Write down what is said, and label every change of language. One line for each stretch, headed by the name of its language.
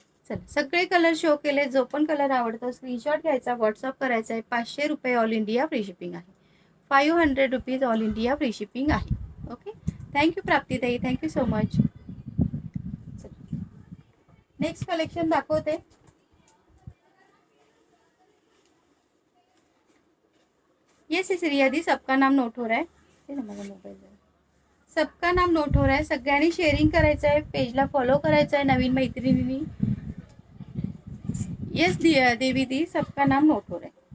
Marathi: चला सगळे colour show केले. जो पण कलर आवडतो स्क्रीनशॉट घ्यायचा, व्हॉट्सअप करायचा आहे. 500 रुपये ऑल इंडिया फ्री शिपिंग आहे. 500 rupees all India free shipping आहे. Okay.
English: Thank you प्राप्तीताई, thank you so much.
Marathi: Next collection दाखवते.
Hindi: येस येस रिया दी, सबका नाम नोट हो रहा है.
Marathi: ते ना माझा मोबाईल जरा.
Hindi: सबका नाम नोट हो रहा है.
Marathi: सगळ्यांनी शेअरिंग करायचं आहे. पेजला फॉलो करायचं आहे नवीन मैत्रिणींनी.
Hindi: येस देवी दी, सबका नाम नोट हो रहा है.